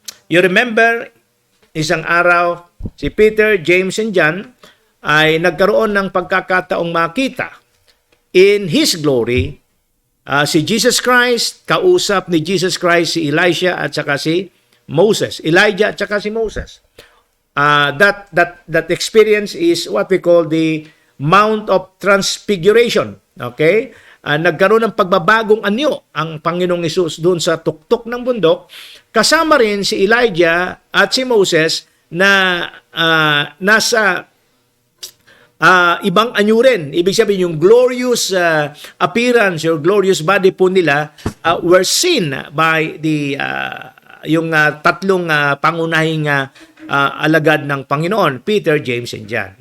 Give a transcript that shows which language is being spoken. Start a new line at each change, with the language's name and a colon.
Filipino: You remember, isang araw, si Peter, James, and John ay nagkaroon ng pagkakataong makita
English: in His glory,
Filipino: si Jesus Christ, kausap ni Jesus Christ si Elijah at saka si Moses. Elijah at saka si Moses.
English: That experience is what we call the Mount of Transfiguration. Okay?
Filipino: nagkaroon ng pagbabagong anyo ang Panginoong Hesus doon sa tuktok ng bundok, kasama rin si Elijah at si Moses na nasa ibang anyo rin. Ibig sabihin, yung
English: glorious appearance or glorious body
Filipino: po nila
English: were seen by the
Filipino: yung tatlong pangunahing alagad ng Panginoon, Peter, James, and John.